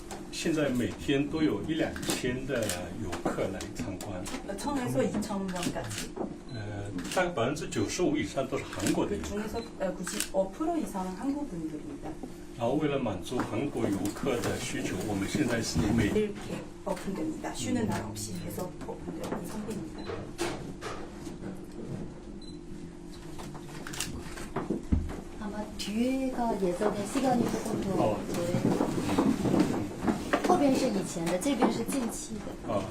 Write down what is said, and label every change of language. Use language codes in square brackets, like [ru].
[zh] 现在每天都有1-2千的游客来参观。 [ko] 1000에서 2000명까지. [zh] 大概95%以上都是韩国的游客。 [ko] 중에서 95% 이상은 한국 분들입니다. [zh] 然后为了满足韩国游客的需求，我们现在是每 [ko] 이렇게 오픈됩니다. 쉬는 날 없이 계속 오픈되는 상태입니다. 아마 뒤에가 예전에 시간이 조금 더 이제 [zh] 后边是以前的，这边是近期的。